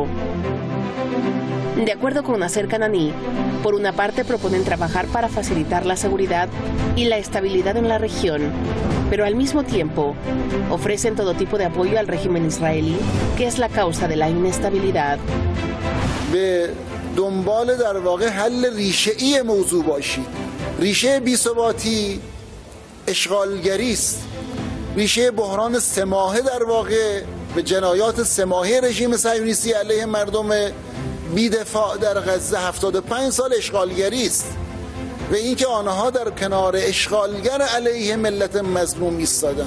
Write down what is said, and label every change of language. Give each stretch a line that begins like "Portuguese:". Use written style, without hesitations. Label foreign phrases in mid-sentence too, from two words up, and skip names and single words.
Spanish: De acuerdo con Nasser Kanani, por una parte proponen trabajar para facilitar la seguridad y la estabilidad en la región, pero al mismo tiempo ofrecen todo tipo de apoyo al régimen israelí, que es la causa de la inestabilidad.
Persian: به دنبال در واقع حل ریشه‌ای موضوع باشید. ریشه بی‌ثباتی اشغالگری است. ریشه بحران سماحه در واقع به جنایات سماحی رژیم صهیونیستی علیه مردم بی‌دفاع در غزه 75 سال اشغالگری است و اینکه آنها در کنار اشغالگر علیه ملت مظلوم ایستادند.